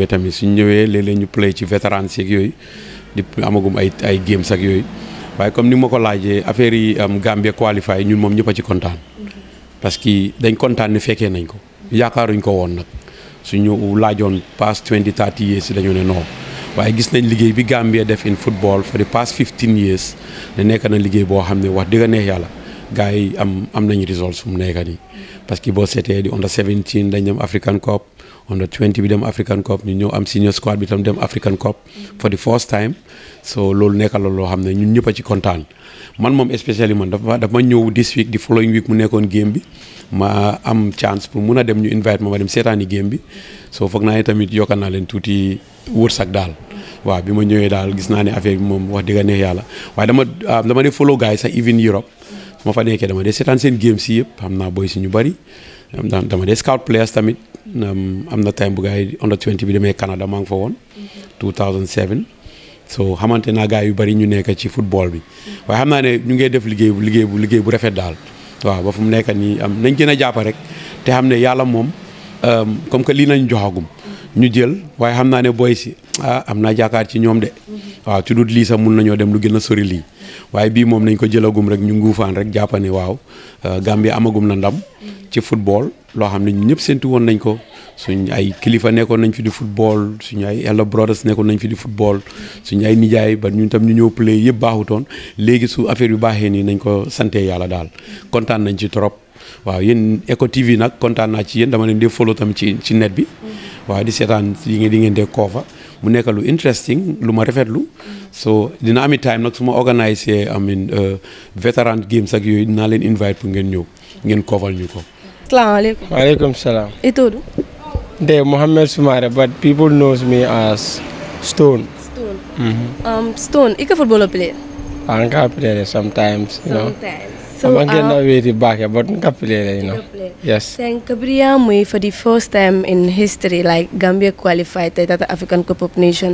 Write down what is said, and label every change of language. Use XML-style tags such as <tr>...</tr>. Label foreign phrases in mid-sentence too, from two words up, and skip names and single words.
<wo>tamit suñ ñëwee léeg-léeg ñu play ci vétérans yeeg yooyu di amagum ay games ak yooyu waaye comme ni ma ko laajee affaire yi Gambie qualifié ñun moom ñëpp a ci kontaan</wo> <fr>parce que</fr> <wo>dañ kontaan ni fekkee nañ ko yaakaaruñ ko woon nag suñu laajoon</wo> <en>past 20-30 years</en> <wo>dañu ne non waaye gis nañ liggéey bi Gambia def</wo> <en>in football for the past 15 years</en> <wo>ne nekk na liggéey boo xam ne wax dëgg neex yàlla gars yi am nañ results fu mu nekk nii</wo> <fr>parce que</fr> <wo>boo seetee di under 17 dañ dem African Cup under 20 bi dem African Cup ñu ñëw am</wo> <en>senior squad</en> <wo>bi tam dem African Cup</wo> <en>for the first time</en> <wo>so loolu nekk la loo xam ne ñun ñëpp a ci kontaan man moom especially man dafa ma ñëw</wo> <en>this week</en> <wo>di</wo> <en>following week</en> <wo>mu nekkoon game bi ma am chance pour mun a dem ñu invite ma dem seetaani game bi so foog naa ne tamit yokka naa leen tuuti wërsëg daal waaw bi ma ñëwee daal gis naa ne affaire bi moom wax dëgg neex yàlla waaye dama dee follow gars yi sax even Europe su ma fa nekkee dama dee seetaan seen game si yëpp xam naa boy si ñu bëri dama dee</wo> <en>scout players</en> <wo>tamit am na time bu gars yi under 20 bi demee Canada maa ngi fa woon 2007 so xamante naa gars yu bëri ñu nekk ci football bi waaye xam naa ne ñu ngi def liggéey bu rafet daal waaw ba fu mu nekk nii nañ gën a jàpp rek te xam ne yàlla moom</wo> <fr>comme que</fr> <wo>lii nañ joxagum ñu jël waaye xam naa ne boy si am naa jaakaar ci ñoom de waaw ci dut lii sax mun nañoo dem lu gën a sori lii waaye bii moom nañ ko jëlagum rek ñu nguufaan rek jàppane waaw Gambia amagum na ndam ci football loo xam ne ñu ñëpp séntu woon nañ ko suñ ay kilifa nekkoon nañ fi di football suñu ay</wo> <en>elder brothers</en> <wo>nekkoon nañ fi di football suñu ay nijaay ba ñun tam ñu ñëw play yëpp baaxutoon léegi su affaire bi baaxee nii nañ ko sante yàlla daal kontaan nañ ci trop waaw yéen Eco TV nag kontaan naa ci yéen dama leen di follow tam ci net bi waaw di seetaan di ngeen dee koofa mu nekk lu interesting lu ma rafetlu so dina ami time nag su ma organisé</wo> <en>veteran games</en> <wo>ak yooyu dinaa leen invite pour ngeen ñëw ngeen koofal ñu ko.</wo> <ar>السلام عليكم. وعليكم السلام. Itu De Mohammed Sumare,</ar> <en>but people knows me as Stone. Stone. Stone, ika football player. I can play sometimes, you know. Sometimes. So I'm getting away back, but I can play, you know. Yes. Then Gabriel Mui for the first time in history, like Gambia qualified to the African Cup of Nations.</en>